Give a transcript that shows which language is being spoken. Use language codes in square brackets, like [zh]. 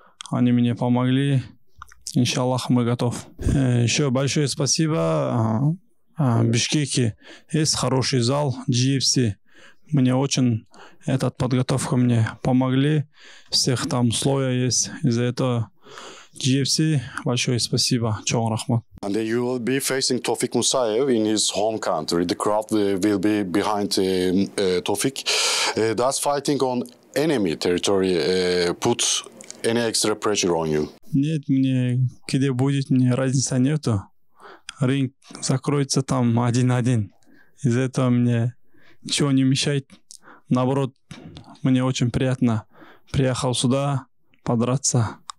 [ru] Они мне помогли. Иншаллах, мы готов. Еще большое спасибо Бишкеке. Есть хороший зал GFC. Мне очень подготовка мне помогли. Всех там условия есть. Из-за этого GFC большое спасибо. [ky] Чон рахмат. [en] And you will be facing Tofiq Musayev in his home country. The crowd will be behind Tofiq. Does fighting on enemy territory put any extra pressure on you? [ru] Нет, мне где будет, мне разницы нету. Ринг закроется там 1-1. Из-за этого мне ничего не мешает. Наоборот, мне очень приятно. Приехал сюда, подраться.